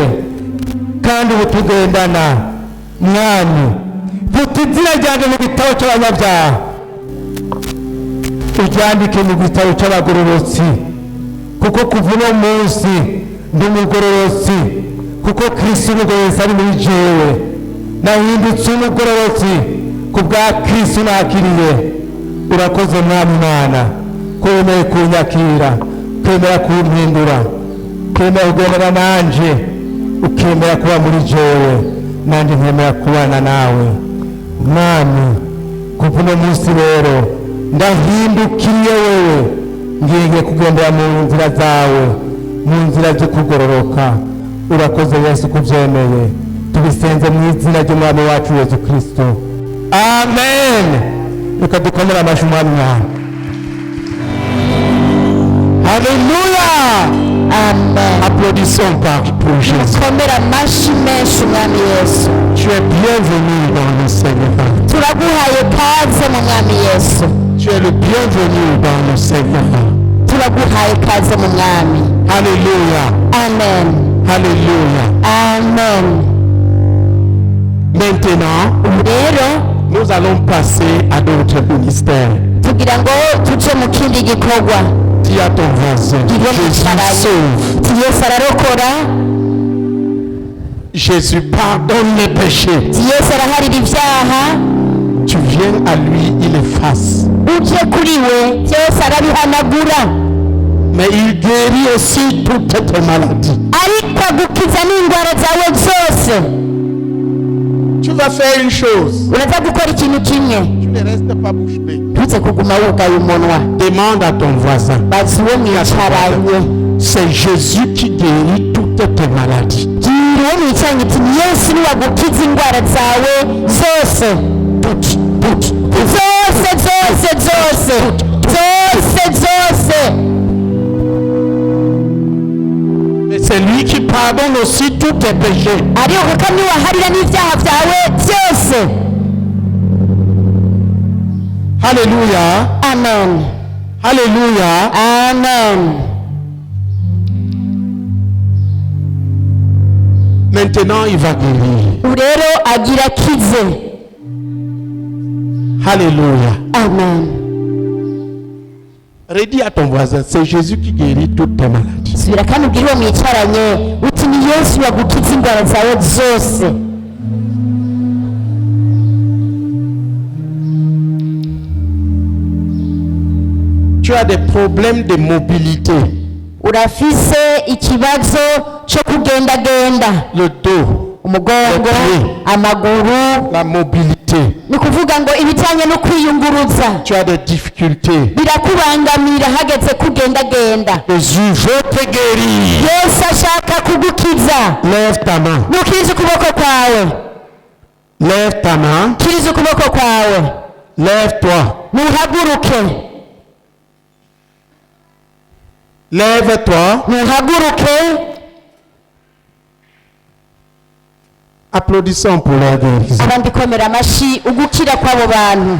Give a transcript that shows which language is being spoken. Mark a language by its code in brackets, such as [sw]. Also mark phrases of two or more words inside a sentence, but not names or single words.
[rw] Kandi ubu tugendana Mwami, vuta izina ryanjye mu gitabo cy'abanyabyaha, uryandike mu gitabo cy'abagororotsi, kuko kuva uno munsi ndi umugororotsi, kuko Kristo umugororotsi ari muri jewe. Nahindutse umugororotsi ku bwa Kristo nakiriye. Urakoze Mwami Imana, ko wemeye kunyakira, ukemera kumpindura, ukemera kugendana nanje, ukemera kuba muri jewe, nanjye nkemera kubana nawe. Mwami, kuva uno munsi rero ndahindukiriye wewe, ngiye kugendera mu nzira zawe, mu nzira zo kugororoka. Urakoze Yesu kubyemeye, tubisenze mu izina ry'Umwami wacu Yesu Kristo, amen. Reka dukomere amashyi Umwami wawe. [fr] Alléluia, amen. Applaudissons pour Jésus. [rw] Komera amashyi menshi Umwami Yesu. [fr] Tu es bienvenu dans le Seigneur. [rw] Turaguhaye kaze mu Mwami Yesu. [fr] Tu es le bienvenu dans le Seigneur. [rw] Turaguhaye kaze mu Mwami. Alléluia, Amen. Alléluia. Amen. [fr] Maintenant, [rw] Rero [fr] nous allons passer à d'autres ministères. [rw] tugira ngo tuje mu kindi gikorwa. [fr] Dis à ton voisin, Jésus sauve. [rw] Yesu ararokora, [fr] Jésus pardonne les péchés. [rw] Yesu araharira ibyaha, [fr] Tu viens à lui, il efface. [rw] uje kuri we byose arabihanagura, [fr] Mais il guérit aussi toutes tes maladies. [rw] ariko agukiza n'indwara zawe zose. [fr] Tu vas faire une chose. [rw] Uraza gukora ikintu kimwe, [fr] Tu ne restes pas bouche bée. [rw] ntuze kuguma wugaye umunwa. [fr] Demande à ton voisin. [rw] Bazi uwo mwicaranye, [fr] C'est Jésus qui guérit toutes tes maladies. [rw] bwira uwo mwicaranye uti Yesu niwe agukiza indwara zawe zose, [fr] Toutes. [rw] zose zose zose zose zose. [fr] Mais c'est lui qui pardonne aussi tous tes péchés. [rw] ariho kuko niwe aharira n'ibyaha byawe byose. Alléluia. Amen. Alléluia. Amen. [fr] Maintenant, il va guérir. [rw] Rero agira akize. Alléluia. Amen. [fr] Redis à ton voisin, c'est Jésus qui guérit toutes tes maladies. [rw] Subira kandi ubwire uwo mwicaranye uti ni Yesu wagukiza indwara zawe zose. [fr] Tu as des problèmes de mobilité. [rw] urafise ikibazo cyo kugendagenda, [fr] Le dos, [rw] umugongo, amaguru, [fr] la mobilité. [rw] ni kuvuga ngo ibijyanye no kwiyunguruza [fr] Tu as des difficultés. [rw] birakubangamira hageze kugendagenda. [fr] Jésus veut te guérir. [rw] Yesu ashaka kugukiza. [fr] Lève ta main. [rw] nukiriza ukuboko kwawe, [fr] Lève ta main. [rw] kiriza ukuboko kwawe, [fr] Lève-toi. [rw] nuhaguruke, [fr] Lève-toi. [rw] nuhaguruke. [fr] Applaudissons pour la guérison. [rw] abandi komera amashyi ugukira kw'abo bantu.